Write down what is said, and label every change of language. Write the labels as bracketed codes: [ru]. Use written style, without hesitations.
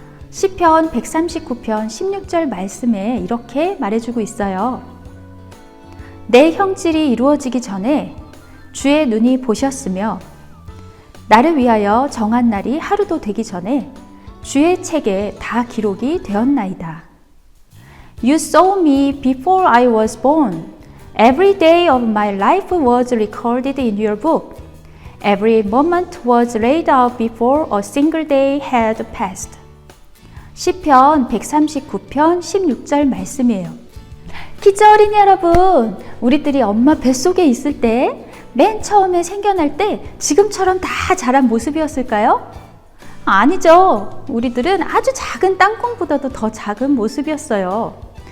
[ko] 시편 139편 16절 말씀에 이렇게 말해주고 있어요. 내 형질이 이루어지기 전에 주의 눈이 보셨으며 나를 위하여 정한 날이 하루도 되기 전에 주의 책에 다 기록이 되었나이다. [en] You saw me before I was born. Every day of my life was recorded in your book. Every moment was laid out before a single day had passed. [ko] 시편 139편 16절 말씀이에요. 키즈 어린이 여러분, 우리들이 엄마 뱃속에 있을 때 맨 처음에 생겨날 때 지금처럼 다 자란 모습이었을까요? 아니죠. 우리들은 아주 작은 땅콩보다도 더 작은 모습이었어요.